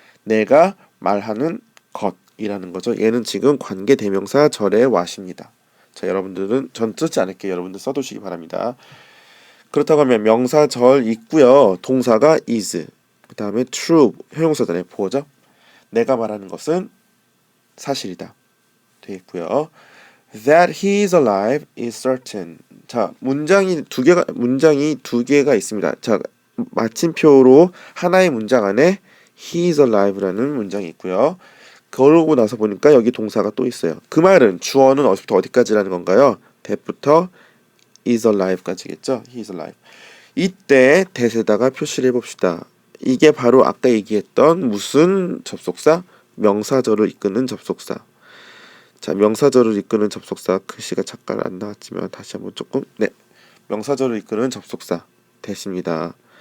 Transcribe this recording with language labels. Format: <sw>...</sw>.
<ko>내가 말하는 것이라는 거죠. 얘는 지금 관계대명사 절의 what입니다. 자, 여러분들은 전 쓰지 않을게요. 여러분들 써두시기 바랍니다. 그렇다고 하면 명사절 있고요. 동사가 is. 그 다음에 true 형용사잖아요. 보호죠. 내가 말하는 것은 사실이다. 되겠고요.</ko> <en>That he is alive is certain.</en> <ko>자, 문장이 두 개가 있습니다. 자, 마침표로 하나의 문장 안에</ko> <en>he is alive</en> <ko>라는 문장이 있고요. 그러고 나서 보니까 여기 동사가 또 있어요. 그 말은 주어는 어디부터 어디까지라는 건가요? that부터 is alive까지겠죠.</ko> <en>he is alive.</en> <ko>이때 that에다가 표시를 해봅시다. 이게 바로 아까 얘기했던 무슨 접속사? 명사절을 이끄는 접속사. 자, 명사절을 이끄는 접속사 글씨가 잠깐 안 나왔지만 다시 한번 조금 명사절을 이끄는 접속사 that입니다.</ko>